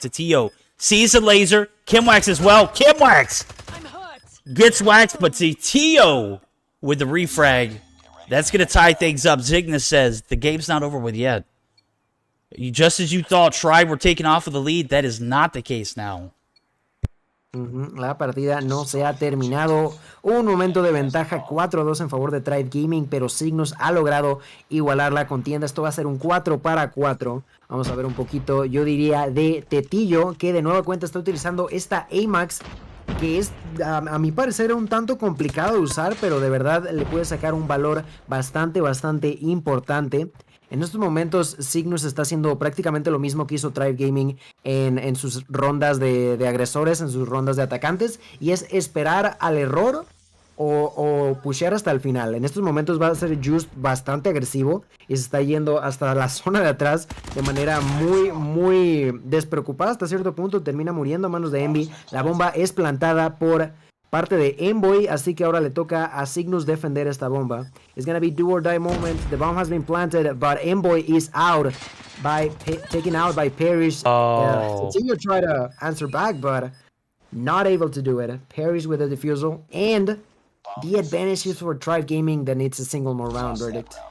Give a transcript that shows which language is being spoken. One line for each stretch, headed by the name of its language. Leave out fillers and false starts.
English: Tio sees the laser. Kimwax as well. Kimwax gets waxed, but Tio with the refrag. That's going to tie things up. Cygnus says the game's not over with yet. Just as you thought Tribe were taking off with the lead, that is not the case now.
Spanish: La partida no se ha terminado. Un momento de ventaja 4-2 en favor de Tribe Gaming, pero Cygnus ha logrado igualar la contienda. Esto va a ser un 4-4. Vamos a ver un poquito, yo diría, de Tetillo, que de nueva cuenta está utilizando esta AMAX, que es, a mi parecer, un tanto complicado de usar, pero de verdad le puede sacar un valor bastante importante. En estos momentos, Cygnus está haciendo prácticamente lo mismo que hizo Tribe Gaming en sus rondas de agresores, en sus rondas de atacantes, y es esperar al error o pushear hasta el final. En estos momentos va a ser Just bastante agresivo y se está yendo hasta la zona de atrás de manera muy despreocupada hasta cierto punto. Termina muriendo a manos de Envy. La bomba es plantada por parte de Envoy, así que ahora le toca a Cygnus defender esta bomba.
English: It's gonna be do or die moment. The bomb has been planted, but Envoy is out taken out by Parrish. Oh. Continue to try to answer back, but not able to do it. Parrish with a defusal, and the advantage is for Tribe Gaming that needs a single more round verdict.